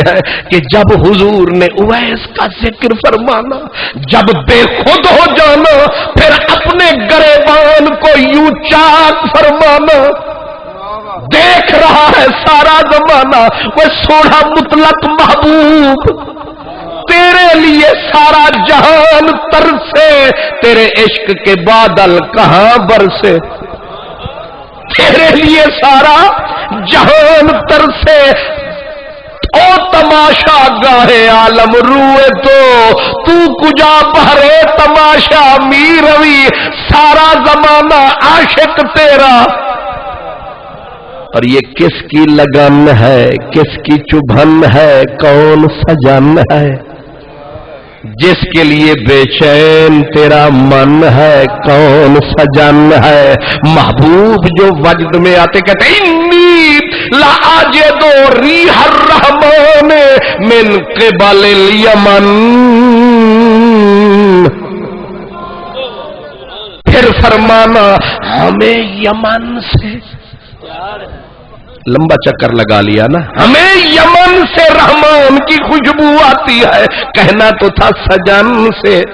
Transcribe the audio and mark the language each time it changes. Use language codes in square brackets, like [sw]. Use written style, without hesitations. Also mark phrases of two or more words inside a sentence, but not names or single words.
[ur] ہیں کہ جب حضور نے اویس کا ذکر فرمانا، جب بے خود ہو جانا، پھر اپنے گریبان کو یوں چاک فرمانا، دیکھ رہا ہے سارا زمانہ، وہ سوڑا مطلق محبوب، تیرے لیے سارا جہان ترسے، تیرے عشق کے بادل کہاں برسے، تیرے لیے سارا جہان ترسے، [fa] او تماشا گاہے عالم روئے تو کجا بہرے تماشا می روی [ur] سارا زمانہ عاشق تیرا. اور یہ کس کی لگن ہے، کس کی چبھن ہے، کون سجن ہے جس کے لیے بے چین تیرا من ہے، کون سجن ہے. محبوب جو وجد میں آتے کہتے [ar] انی لا اجدو ریح الرحمن من قبل الیمن. [ur] پھر فرمانا ہمیں یمن سے، لمبا چکر لگا لیا نا، ہمیں یمن سے رحمان کی خوشبو آتی ہے، کہنا تو تھا سجن سے.